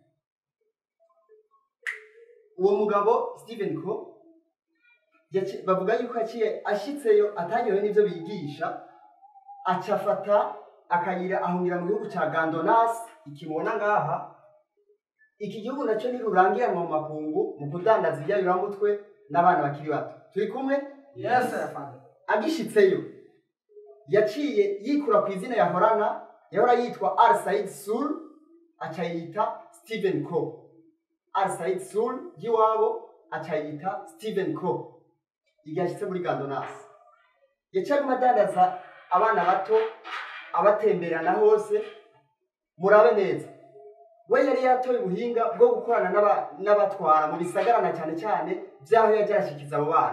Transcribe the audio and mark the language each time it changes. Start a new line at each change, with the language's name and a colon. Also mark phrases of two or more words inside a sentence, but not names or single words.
Rundi: Uwo mugabo Steven Co bavuga yuko yaciye ashitseyo atanyowe n'ibyo bigisha acafata akayira ahungira mu gihugu cya Gandonas ikimubona ngaha. Iki gihugu nacyo ni rurangiranwa mu makungu mu kudandaza ibyayuramutwe n'abana bakiri bato. Turi kumwe?
English: Yes sir afande.
Rundi: Agishitseyo yaciye yikura ku izina yahorana yahora yitwa Al Said Sul acayita Steven Co. Al Said Sul yiwabo acayita Steven Co. Igashitse muri Gandonas yaciye adandaza abana bato abatemberana hose. Murabe neza we yari yatoye ubuhinga bwo gukorana n'abatwara mu bisagarana cyane cyane byaho yaje arashikiza abo bana.